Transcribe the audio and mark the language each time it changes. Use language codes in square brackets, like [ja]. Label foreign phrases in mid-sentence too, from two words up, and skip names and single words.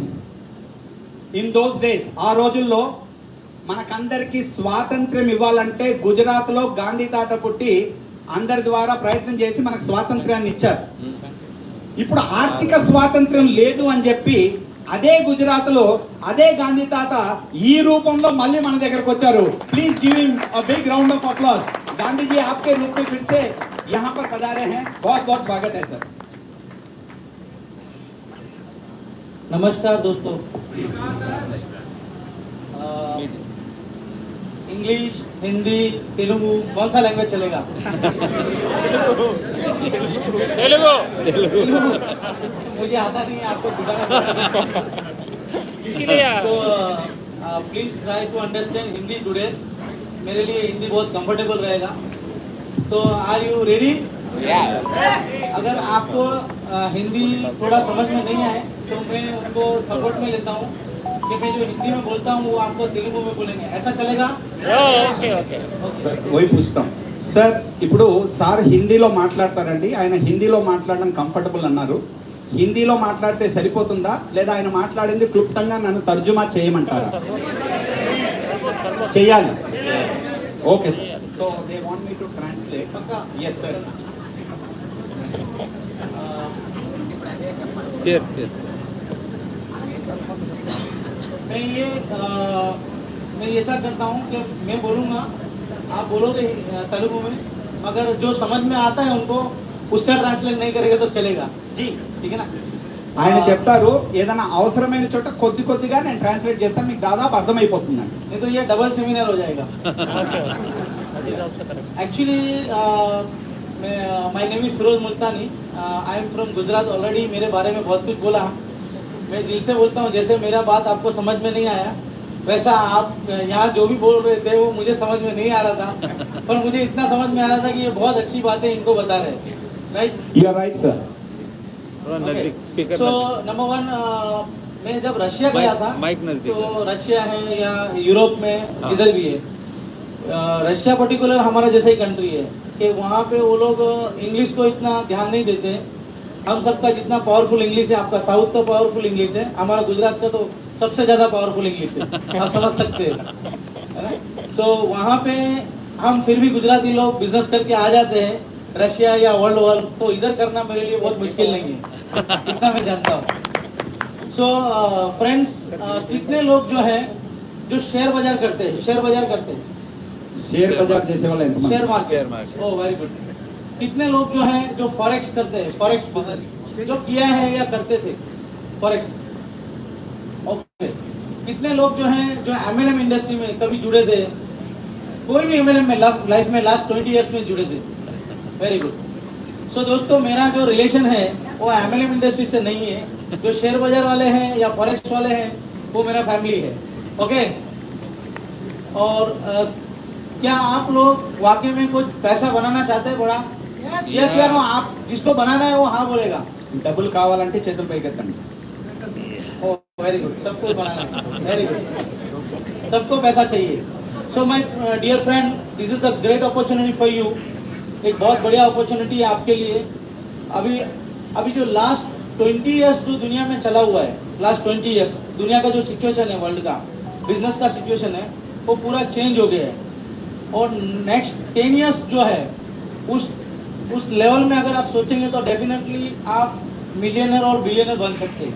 [en] in those days, [te] ఆ రోజుల్లో మనకందరికి స్వాతంత్ర్యం ఇవ్వాలంటే గుజరాత్ లో గాంధీ తాత పుట్టి అందరి ద్వారా ప్రయత్నం చేసి మనకు స్వాతంత్ర్యాన్ని ఇచ్చారు. ఇప్పుడు ఆర్థిక స్వాతంత్ర్యం లేదు అని చెప్పి అదే గుజరాత్ లో అదే గాంధీ తాత ఈ రూపంలో మళ్ళీ మన దగ్గరకు వచ్చారు. [en] please give him a big round of applause. [hi] गांधी जी आपके रूप में फिर से यहाँ पर पधारे हैं, बहुत बहुत स्वागत है सर. नमस्कार दोस्तों. इंग्लिश, हिंदी, तेलुगु, कौन सा लैंग्वेज चलेगा? तेलुगु। मुझे आता नहीं है, आपको सिखाना पड़ेगा। [en] So please try to understand Hindi today. [hi] मेरे लिए हिंदी बहुत कंफर्टेबल रहेगा। [en] तो are you ready? [hi] अगर आपको हिंदी थोड़ा समझ में नहीं आए तो मैं उनको सपोर्ट में लेता हूँ कि मैं जो हिंदी में बोलता हूँ वो आपको तेलुगु में बोलेंगे, ऐसा चलेगा? [te] పోయి పుస్తాం సార్. ఇప్పుడు సార్ హిందీలో మాట్లాడతారండి. ఆయన హిందీలో మాట్లాడడం కంఫర్టబుల్ అన్నారు. హిందీలో మాట్లాడితే సరిపోతుందా లేదా ఆయన మాట్లాడింది క్లుప్తంగా నన్ను తర్జుమా చేయమంటారా? చేయాలి. ఓకే సార్. [en] so they want me to translate. Yes sir. Cheers, cheers. [hi] मैं ऐसा करता हूँ कि मैं बोलूँगा, आप बोलोगे तेलुगु में, अगर जो समझ में आता है उनको उसका ट्रांसलेट नहीं करेगा तो चलेगा जी, ठीक है ना? [te] ఆయన చెప్తారు ఏదైనా అవసరమైన చోట కొద్ది కొద్దిగా నేను ట్రాన్స్లేట్ చేస్తాను, మీకు దాదాపు అర్థమైపోతుందండి. [hi] नहीं तो ये डबल सेमिनार हो जाएगा। [en] actually my name is Firoz Multani, I am from Gujarat. [hi] ऑलरेडी मेरे बारे में बहुत कुछ बोला, मैं दिल से बोलता हूँ। जैसे मेरा बात आपको समझ में नहीं आया वैसा आप यहाँ जो भी बोल रहे थे वो मुझे समझ में नहीं आ रहा था, पर मुझे इतना समझ में आ रहा था कि ये बहुत अच्छी बातें इनको बता रहे हैं, राइट? [en] you are right sir. [hi] थोड़ा नजदीक स्पीकर सो [en] number one, [hi] मैं जब रशिया गया था माइक नजदीक तो रशिया है या यूरोप में जिधर भी है, रशिया पर्टिकुलर हमारा जैसा ही कंट्री है कि वहाँ पे वो लोग इंग्लिश को इतना ध्यान नहीं देते। हम सबका जितना [en] powerful English [hi] है, आपका साउथ का [en] powerful English [hi] है, हमारा गुजरात का तो सबसे ज्यादा [en] powerful English [hi] है, आप समझ सकते हैं, है ना? सो वहाँ पे हम फिर भी गुजराती लोग बिजनेस करके आ जाते हैं रशिया या [en] world war, [hi] तो इधर करना मेरे लिए बहुत मुश्किल नहीं है, इतना मैं जानता हूँ। [en] so friends, [hi] कितने लोग जो है जो शेयर बाजार करते हैं, शेयर बाजार करते हैं, [te] షేర్ బజార్ చేసే వాళ్ళు ఎంతమంది? [hi] शेयर Share मार्केट, market. [en] oh very good. [hi] कितने लोग जो है जो फॉरेक्स करते हैं, फॉरेक्स बिजनेस जो किया है या करते थे फॉरेक्स? ओके। कितने लोग जो हैं जो [en] MLM industry [hi] में कभी जुड़े थे? कोई भी एमएलएम में लाइफ में [en] last 20 years [hi] में जुड़े थे? [en] very good. [hi] सो दोस्तों, मेरा जो रिलेशन है वो [en] MLM industry [hi] से नहीं है। जो शेयर बाजार वाले हैं या फॉरेक्स वाले हैं वो मेरा फैमिली है, ओके? और क्या आप लोग वाकई में कुछ पैसा बनाना चाहते हैं बड़ा? यस या नो? आप जिसको बनाना है वो हाँ बोलेगा। [te] డబ్బులు కావాలంటే చేతులు పైకెత్తండి. [en] oh very good, [hi] सबको बनाना है, [en] very good, [hi] सबको पैसा चाहिए। [en] so my dear friend, this is the great opportunity for you. [hi] एक बहुत बढ़िया अपॉर्चुनिटी है आपके लिए। अभी जो [en] last 20 years [hi] जो दुनिया में चला हुआ है, [en] last 20 years [hi] दुनिया का जो सिचुएशन है, वर्ल्ड का बिजनेस का सिचुएशन है, वो पूरा चेंज हो गया है। और [en] next 10 years [hi] जो है उस लेवल में अगर आप सोचेंगे तो डेफिनेटली आप मिलियनर और बिलियनर बन सकते हैं।